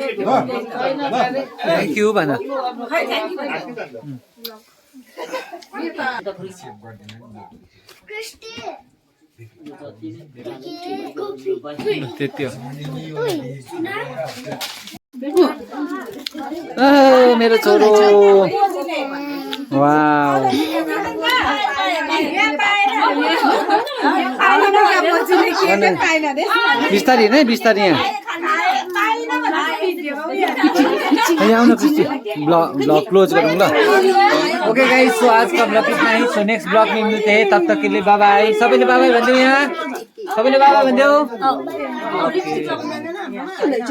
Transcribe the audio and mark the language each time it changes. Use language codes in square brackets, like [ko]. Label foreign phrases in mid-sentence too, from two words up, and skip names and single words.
[en] thank you [ne] भन त्यति हो मेरो छोरो वाउ बिस्तारी नै बिस्तारी यहाँ आउन क्रिस्टी [en] blog close [ne] गरौँ ल [en] okay guys [hi] सो आज का ब्लॉग इतना ही सो [en] next blog [hi] में मिलते हैं तब तक के लिए [en] bye bye [ne] सबैले [en] bye bye [ne] भन्दियो यहाँ सबैले [en] bye bye [ne] भन्दियो